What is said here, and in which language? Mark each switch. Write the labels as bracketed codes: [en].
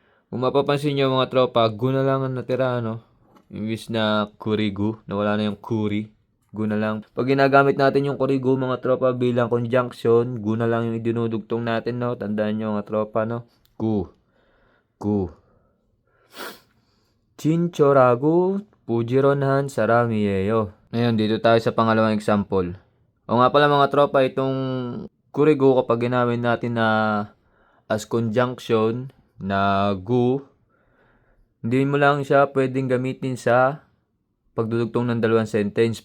[tl] Kung mapapansin nyo mga tropa, gu na lang ang natira, no? Imbis na kurigu, nawala na yung kuri. Gu na lang. Pag ginagamit natin yung kurigu mga tropa bilang conjunction, gu na lang yung idinudugtong natin, no? Tandaan nyo mga tropa, no? [ko] 구, 구. 친절하고 부지런한 사람이에요. [tl] Ngayon, dito tayo sa pangalawang example. O nga pala mga tropa, itong kurigu kapag ginamit natin na as conjunction na gu, hindi mo lang siya pwedeng gamitin sa pagdudugtong ng dalawang sentence.